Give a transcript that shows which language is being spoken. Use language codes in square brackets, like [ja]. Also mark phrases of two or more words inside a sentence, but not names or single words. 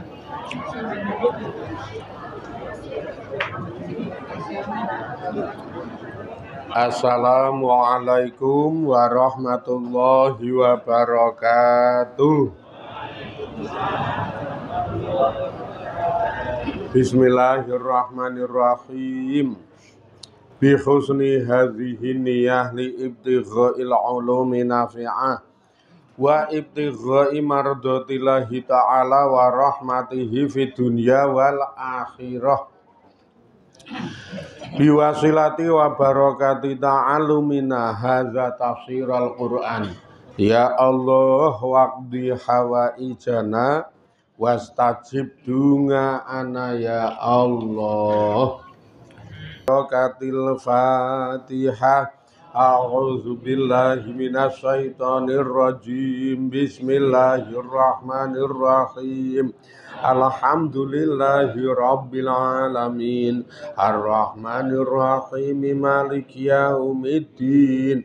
[ar] Assalamualaikum warahmatullahi wabarakatuh. Bismillahirrahmanirrahim. بحسن هذه النية لابتغاء العلوم النافعة وابتغاء مرضاة الله تعالى ورحمته في الدنيا والآخرة. بوسيلة وبركة تعلمنا هذا تفسير القرآن. يا الله واقض حوائجنا واستجب دعاءنا يا الله. بركة الفاتحة. أعوذ بالله من الشيطان الرجيم. بسم الله الرحمن الرحيم. الحمد لله رب العالمين. الرحمن الرحيم. مالك يوم الدين.